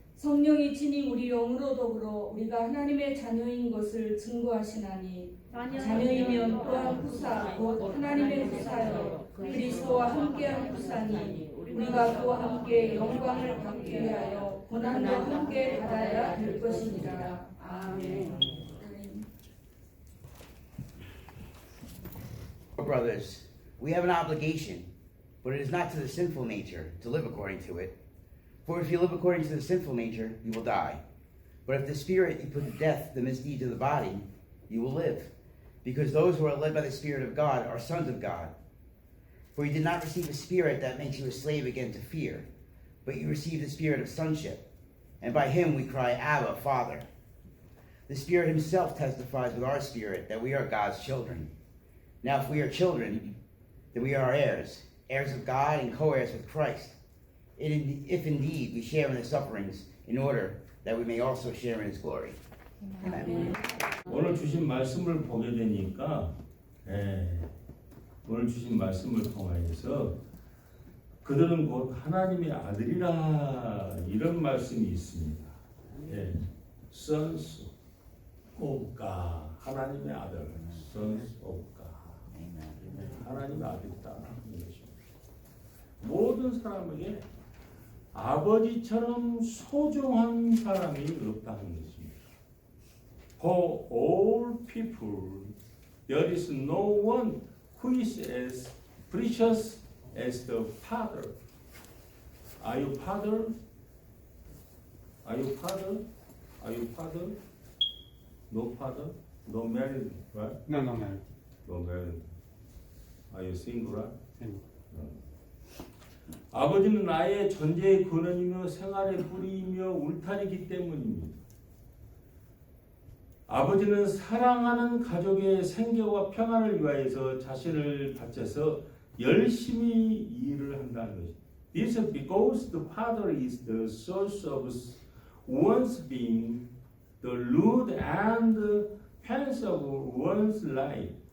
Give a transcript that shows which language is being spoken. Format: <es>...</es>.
<ko>성령이 친히 우리 영으로 더불어 우리가 하나님의 자녀인 것을 증거하시나니 자녀이면 또한 후사 곧 하나님의 후사여 그리스도와 함께한 후사니 우리가 그와 함께 영광을 받게 위하여 고난도 함께 받아야 될 것이니라. 아멘.</ko> <en>Brothers, we have an obligation, but it is not to the sinful nature to live according to it. For if you live according to the sinful nature, you will die. But if the Spirit you put to death the misdeeds of the body, you will live. Because those who are led by the Spirit of God are sons of God. For you did not receive a spirit that makes you a slave again to fear, but you received the spirit of sonship. And by him we cry, Abba, Father. The Spirit himself testifies with our spirit that we are God's children. Now if we are children, then we are heirs, heirs of God and co-heirs with Christ. If indeed we share in the sufferings, in order that we may also share in his glory. Amen.</en> <ko>오늘 주신 말씀을 보게 되니까 오늘 주신 말씀을 통하여서 그들은 곧 하나님의 아들이라 이런 말씀이 있습니다.</ko> <en>Sons of God,</en> <ko>하나님의 아들, Sons of God, 하나님의 아들이다 하는 것입니다. 모든 사람에게 아버지처럼 소중한 사람이 없다는 것입니다.</ko> <en>For all people, there is no one who is as precious as the Father. Are you father? Are you father? Are you father? No father? No married, right? No married. No married. Are you single, right? Single. No.</en> <ko>아버지는 나의 존재의 근원이며 생활의 뿌리이며 울타리이기 때문입니다. 아버지는 사랑하는 가족의 생계와 평안을 위하여서 자신을 바쳐서 열심히 일을 한다는 것입니다.</ko> <en>This is because the Father is the source of one's being, the root and the fence of one's life.</en>